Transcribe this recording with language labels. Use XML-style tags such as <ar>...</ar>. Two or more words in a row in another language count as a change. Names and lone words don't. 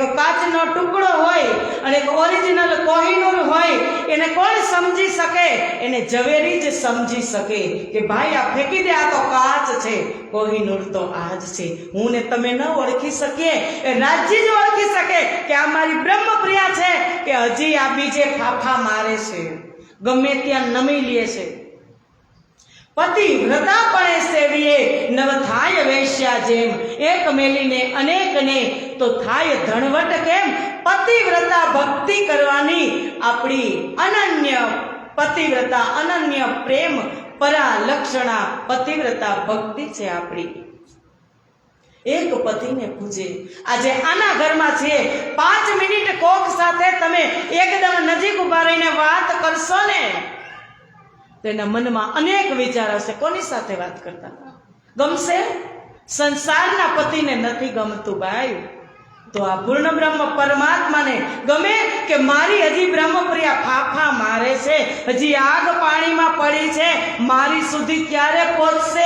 <gu>કાચનો ટુકડો હોય અને એક ઓરિજિનલ કોહિનૂર હોય એને કોણ સમજી શકે એને ઝવેરી જ સમજી શકે કે ભાઈ આ ફેંકી દે આ તો કાચ છે કોહિનૂર તો આજ છે હું ને તમે ન ઓળખી શકીએ એ રાજ્ય જ ઓળખી શકે કે આ મારી બ્રહ્મપ્રિયા છે કે હજી આ બીજે ફાફા મારે છે ગમે ત્યાં નમી લે છે પતિ વ્રતાપણે સેવિયે નવ થાય વૈશ્યા જેમ એક મેલીને અનેક ને તો થાય ધનવટ કેમ પતિવ્રતા ભક્તિ કરવાની અપની અનન્ય પતિવ્રતા અનન્ય પ્રેમ પરા લક્ષણા પતિવ્રતા ભક્તિ છે આપણી એક પતિને પૂજે. આજે આના ઘરમાં છે, 5 મિનિટ કોક સાથે તમે એકદમ નજીક ઉભા રહીને વાત કરશો ને, તેના મનમાં અનેક વિચાર હશે. કોની સાથે વાત કરતા ગમશે? સંસારના પતિને નથી ગમતું ભાઈ, તો આ પૂર્ણ બ્રહ્મ પરમાત્માને ગમે કે મારી હજી બ્રહ્મપ્રિયા ફાફા મારે છે, હજી આગ પાણીમાં પડી છે, મારી સુધી ક્યારે પહોંચશે?</gu>